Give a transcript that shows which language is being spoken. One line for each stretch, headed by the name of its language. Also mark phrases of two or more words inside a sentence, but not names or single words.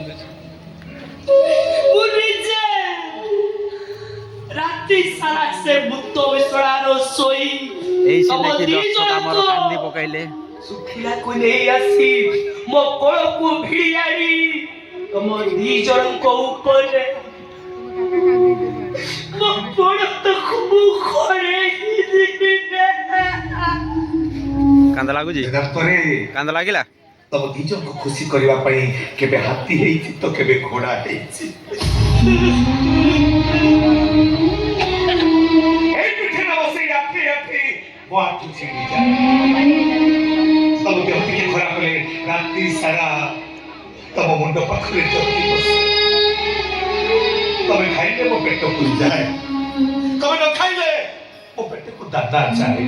Odia: ମୁଁ ନିଜେ ରାତି ସାରା ସେ ମୁତ ବିଛଣାର ଶୋଇ ତମ ଦି ଜଣଙ୍କ ଶୁଖିଲାକୁ ନେଇ ଆସି ମୋ କୋଳକୁ ଭିଡ଼ି ଆଣି ତମ ଦି ଜଣଙ୍କ ଉପରେ ମୋ ପଡ଼ତକୁ ମୁଁ ଖଡ଼େଇକି କାନ୍ଦ ଲାଗୁଛି? ପରେ କାନ୍ଦ ଲାଗିଲା? ତମ ଦି ଜଣଙ୍କୁ ଖୁସି କରିବା ପାଇଁ କେବେ ହାତୀ ହେଇଛି ତ କେବେ ଘୋଡ଼ା ହେଇଛି। ଏଇ ପିଠେ ବସେ ରାଖେ ରାଖେ ମୋ ଆଖି ଛିଡ଼ିଯାଏ। ତମ ଦେହ ଟିକେ ଖରାପ ହେଲେ ରାତି ସାରା ତମ ମୁଣ୍ଡ ପାଖରେ ଜଗି ବସେ। ତମେ ଖାଇଲେ ମୋ ପେଟ ପୁରିଯାଏ, ତମେ ନ ଖାଇଲେ ମୋ ପେଟକୁ ଦାଦା ଯାଏ।